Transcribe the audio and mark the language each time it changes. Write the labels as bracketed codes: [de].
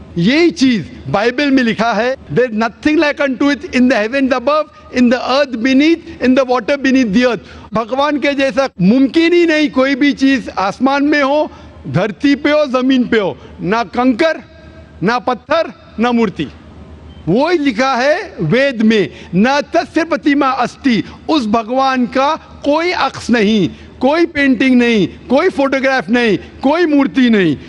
[ur] یہی چیز بائبل میں لکھا ہے. [en] There is nothing like unto it in the heavens above, in the earth beneath, in the water beneath the earth. [ur] بھگوان کے جیسا ممکن ہی نہیں کوئی بھی چیز آسمان میں ہو، دھرتی پہ ہو، زمین پہ ہو. نہ کنکر، نہ پتھر، نہ مورتی. وہی لکھا ہے وید میں، [sa] نہ تسیہ پرتیما استی. [ur] اس بھگوان کا کوئی عکس نہیں، کوئی پینٹنگ نہیں، کوئی فوٹوگراف نہیں، کوئی مورتی نہیں.